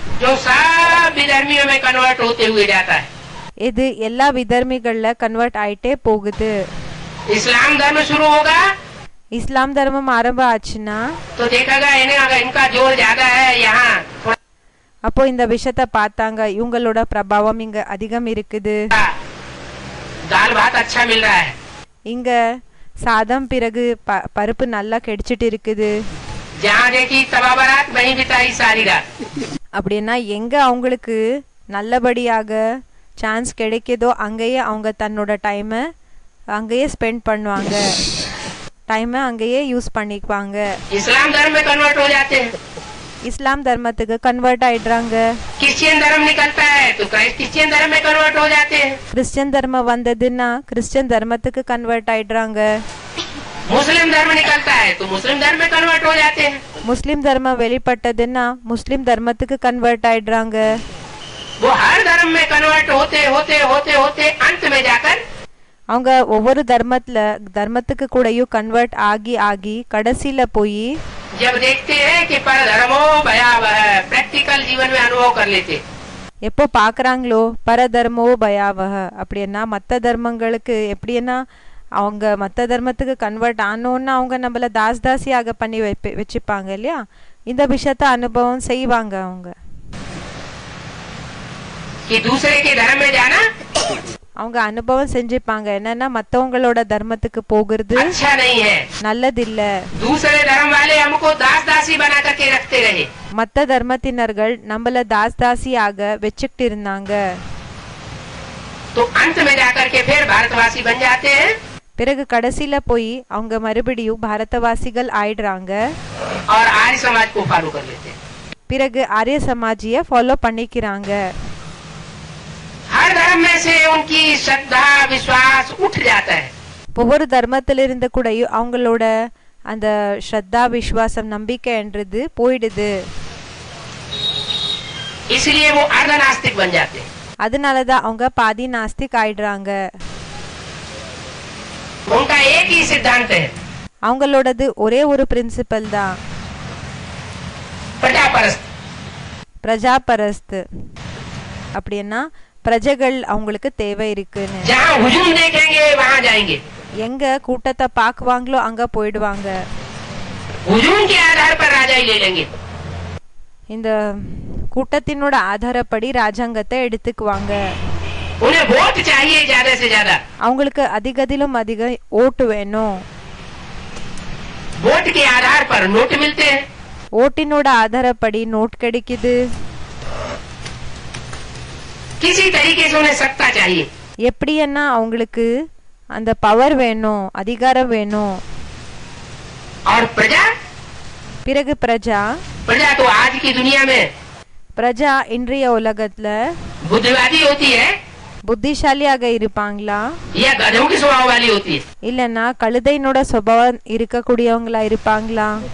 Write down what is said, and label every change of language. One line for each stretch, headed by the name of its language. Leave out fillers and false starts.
Hindi: जो सब विधर्मियों में कन्वर्ट होते हुए जाता है।
Tamil: இது எல்லா விதர்மிகள்ல கன்வெர்ட் ஆயிட்டே போகுது
Hindi: इस्लाम धर्म शुरू होगा
Tamil: இஸ்லாம் தர்மம் ஆரம்ப ஆச்சுன்னா
Hindi: तो देखेगा इन्हें अगर इनका जोर ज्यादा है यहाँ
Tamil: அப்போ இந்த விஷயத்த பார்த்தாங்க இவங்களோட பிரபாவம் இங்க அதிகம் இருக்குது
Hindi: दाल भात अच्छा मिल रहा है,
Tamil: இங்க சாதம் பிறகு பருப்பு நல்லா கிடைச்சிட்டு இருக்குது
Hindi: जहाँ देखी तवा बारात वहीं बिताई सारी रात।
Tamil: அப்படின்னா எங்க அவங்களுக்கு நல்லபடியாக சான்ஸ் கிடைக்குதோ அங்கேயே அவங்க தன்னோட டைமை அங்கேயே ஸ்பெண்ட் பண்ணுவாங்க டைமை அங்கேயே யூஸ் பண்ணிக்குவாங்க.
Hindi: इस्लाम धर्म में कन्वर्ट हो जाते हैं,
Tamil: இஸ்லாம் தர்மத்துக்கு கன்வெர்ட் ஆயிடுறாங்க.
Hindi: क्रिश्चियन धर्म निकलता है तो क्रिश्चियन धर्म में कन्वर्ट हो जाते हैं,
Tamil: கிறிஸ்டியன் தர்மம் வந்ததுன்னா கிறிஸ்டியன் தர்மத்துக்கு கன்வெர்ட் ஆயிடுறாங்க.
Hindi: मुस्लिम धर्म निकलता है तो मुस्लिम धर्म में कन्वर्ट हो जाते हैं.
Tamil: முஸ்லிம் தர்மம் வெளிப்பட்டதுன்னா முஸ்லிம் தர்மத்துக்கு கன்வெர்ட் ஆயிடுறாங்க.
Hindi: वो हर धर्म में कन्वर्ट होते होते होते होते अंत में जाकर
Tamil: அவங்க ஒவ்வொரு தர்மத்துக்கு கூடயும் கன்வெர்ட் ஆகி ஆகி கடைசியில போய்
Hindi: जब देखते हैं कि पर धर्मो भयावह प्रैक्टिकल जीवन में अनुभव कर लेते,
Tamil: எப்போ பாக்குறாங்களோ பரதர்மோ பயாவக அப்படின்னா மற்ற தர்மங்களுக்கு எப்படின்னா அவங்க மற்ற தர்மத்துக்கு கன்வெர்ட் ஆனோன்னா அவங்க நம்மள தாசியாக பண்ணி வச்சுப்பாங்க இல்லையா, இந்த விஷயத்த அனுபவம் செய்வாங்க. அவங்க
Hindi: कि दूसरे के धर्म में जाना
Tamil: அவங்க அனுபவம் செஞ்சுப்பாங்க என்னன்னா மத்தவங்களோட தர்மத்துக்கு போகிறது
Hindi: अच्छा नहीं है,
Tamil: நல்லதில்ல.
Hindi: दूसरे धर्म वाले हमको दास दासी बना करके रखते रहे,
Tamil: மத்த தர்மத்தினர்கள் நம்மள தாசியாக வச்சுக்கிட்டு இருந்தாங்க.
Hindi: तो अंत में जाकर के फिर भारतवासी बन जाते हैं
Tamil: பிறகு கடைசியில போய் அவங்க மறுபடியும் பாரதவாசிகள் ஆயிடுறாங்க.
Hindi: और आर्य समाज को फॉलो कर लेते हैं.
Tamil: பிறகு ஆரிய சமாஜிய ஃபாலோ பண்ணிக்கிறாங்க.
Hindi: हर धर्म में से उनकी श्रद्धा विश्वास उठ जाता है,
Tamil: ஒவ்வொரு தர்மத்திலிருந்து கூட அவங்களோட அந்த ஸ்ரத்தா விசுவாசம் நம்பிக்கைன்றது போயிடுது.
Hindi: इसलिए वो अर्ध नास्तिक बन जाते हैं.
Tamil: அதனாலதான் அவங்க பாதி நாஸ்திக் ஆயிடுறாங்க.
Hindi: उनका एक ही सिद्धांत है,
Tamil: அவங்களோடது ஒரே ஒரு பிரின்சிபல் தான்,
Hindi: प्रजापरस्त.
Tamil: பிரஜாபரஸ்து. அப்படின்னா பிரஜைகள் அவங்களுக்கு தேவை இருக்குன்னு.
Hindi: जहाँ हुजूम देखेंगे वहाँ जाएंगे,
Tamil: எங்க கூட்டத்தை பாக்குவாங்களோ அங்க போயிடுவாங்க.
Hindi: हुजूम के आधार पर राजा ही ले लेंगे.
Tamil: இந்த கூட்டத்தினோட ஆதாரப்படி ராஜாங்கத்தை எடுத்துக்குவாங்க.
Hindi: उन्हें वोट चाहिए ज्यादा से ज्यादा,
Tamil: அவங்களுக்கு அதிகதிலும் அதிக ஓட்டு வேணும்.
Hindi: वोट के आधार पर नोट मिलते हैं,
Tamil: ஓட்டினோட ஆதாரப்படி நோட் கிடைக்குது.
Hindi: किसी तरीके से उन्हें सत्ता चाहिए.
Tamil: எப்படின்னா அவங்களுக்கு அந்த பவர் வேணும், அதிகாரம் வேணும்.
Hindi: और प्रजा,
Tamil: பிறகு பிரஜா
Hindi: प्रजा तो आज की दुनिया में
Tamil: பிரஜா இன்றைய உலகத்துல
Hindi: बुद्धिवादी होती है
Tamil: புத்திசாலியாக இருப்பாங்களா
Hindi: या गधों की स्वभाव वाली होती है.
Tamil: இல்லன்னா கழுதையினோட சுபாவம் இருக்கக்கூடியவங்களா இருப்பாங்களா?